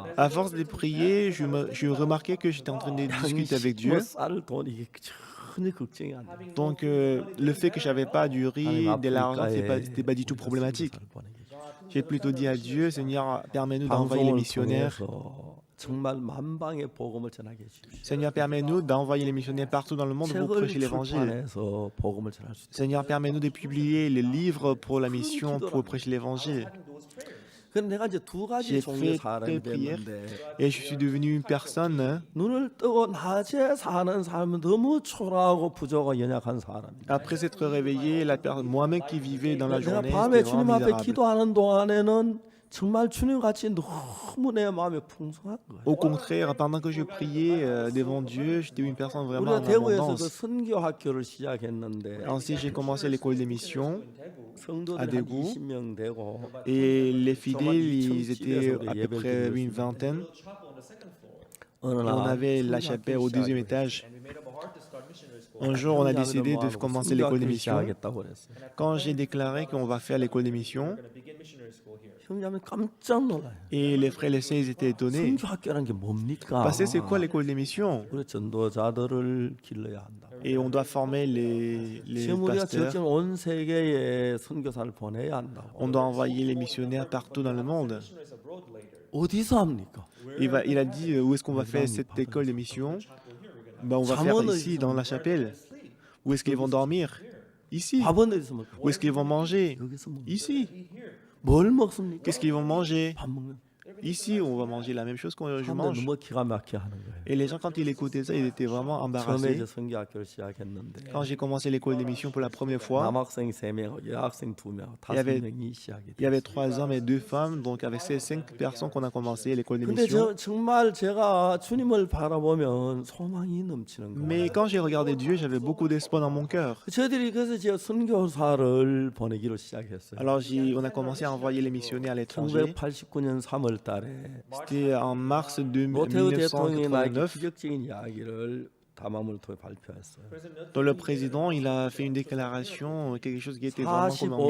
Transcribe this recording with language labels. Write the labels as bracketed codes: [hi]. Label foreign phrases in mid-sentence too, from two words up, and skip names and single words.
[fr] à force de prier, je remarquais que j'étais en train de discuter avec [ko] 양식 뭐 [fr] Dieu. [ko] 쌀 돈 이게 전혀 걱정이 안 돼. [fr] Donc le fait que j'avais pas du riz, de l'argent, c'était pas du tout problématique. J'ai plutôt dit à Dieu, Seigneur, permets-nous d'envoyer les [ko] 방송을 [fr] missionnaires. [ko] 통해서 정말 만방의 복음을 전하게 해주십시오. [fr] Seigneur, permets-nous d'envoyer les missionnaires partout dans le monde pour [ko] 책을 [fr] prêcher l'évangile. [ko] 출판해서 복음을 전할 수 있도록. [fr] Seigneur, permets-nous de publier les livres pour la mission, pour prêcher l'évangile. [ko] 그래서 내가 이제 두 가지 [fr] J'ai [ko] 종류의 [fr] fait [ko] 사람이 [fr] telle prière [ko] 됐는데 [fr] et je suis devenu une personne. [ko] 눈을 뜨고 낮에 사는 삶은 너무 초라하고 부족하고 연약한 사람이다. [fr] Après s'être réveillé, moi-même qui vivais dans la [ko] 내가 [fr] journée, [ko] 밤에 [fr] c'était [ko] 주님 [fr] vraiment [ko] 앞에 [fr] misérable. [ko] 기도하는 동안에는 정말 주님 같이 너무 내 마음이 풍성한 거예요. [fr] Au contraire, pendant que je priais devant Dieu, j'étais une personne vraiment [ko] 우리가 [fr] en [ko] 대구에서 그 [fr] abondance. [ko] 선교 학교를 시작했는데 [fr] Ensuite, j'ai commencé l'école des missions [ko] 성도들이 [fr] à [ko] 한 [fr] Daegu. [ko] 20명 되고 [fr] Et les fidèles, ils étaient à peu près une vingtaine. [ko] 어느 [fr] Et on [ko] 날 [fr] avait la chapelle au deuxième étage. Un jour, on a décidé de commencer l'école des missions. [ko] 시작하겠다고 그랬어요. [fr] Quand j'ai déclaré qu'on va faire l'école des missions, [ko] 형제자매 깜짝 놀라요. [fr] et les frères et les sœurs, ils étaient étonnés. [ko] 선교 학교라는 게 뭡니까? [fr] Parce que c'est quoi l'école des missions? [ko] 우리 전도자들을 길러야 한다. [fr] Et on doit former les [ko] 지금 우리가 [fr] pasteurs. [ko] 지금 온 세계에 선교사를 보내야 한다고. [fr] On doit envoyer les missionnaires partout dans le monde. [ko] 어디서 합니까? [fr] Il a dit où est-ce qu'on va faire cette école des missions? Ben, on va faire ici, dans la chapelle. Où est-ce qu'ils vont dormir? Ici. [ko] 밥은 어디서 먹까? [fr] Où est-ce qu'ils vont manger? [ko] 여기서 먹. [fr] Ici. [ko] 뭘 먹습니까? [fr] Qu'est-ce qu'ils vont manger? [ko] 밥 먹는. [fr] Ici, on va manger la même chose que je [ko] 사람들 [fr] mange. [ko] 너무 기가 막히게 하는 거예요. [fr] Et les gens, quand ils écoutaient ça, ils étaient vraiment [ko] 처음에 [fr] embarrassés. [ko] 이제 선교 학교를 시작했는데 [fr] Quand j'ai commencé l'école des missions pour la première fois, [ko] 남학생 3명, 여학생 2명, [fr] avait- [ko] 5명이 시작이 [fr] il y avait [ko] 됐어요. [fr] 3 hommes et 2 femmes. Donc, avec ces 5 personnes qu'on a commencé l'école des [ko] 근데 [fr] missions. [ko] 정말 제가 주님을 바라보면 소망이 넘치는 거예요. [fr] Mais quand j'ai regardé Dieu, j'avais beaucoup d'espoir dans mon cœur. [ko] 저희들이 그래서 이제 선교사를 보내기로 시작했어요. [fr] Alors, on a commencé à envoyer les missionnaires à l'étranger. [ko] 1989년 3월 달에 [fr] C'était en mars de [ko] 노태우 대통령이 나에게 [fr] 1989. [ko] 기적적인 이야기를 담화문을 통해 발표했어요. [fr] Donc, le président, il a fait une déclaration, quelque chose qui était vraiment comme un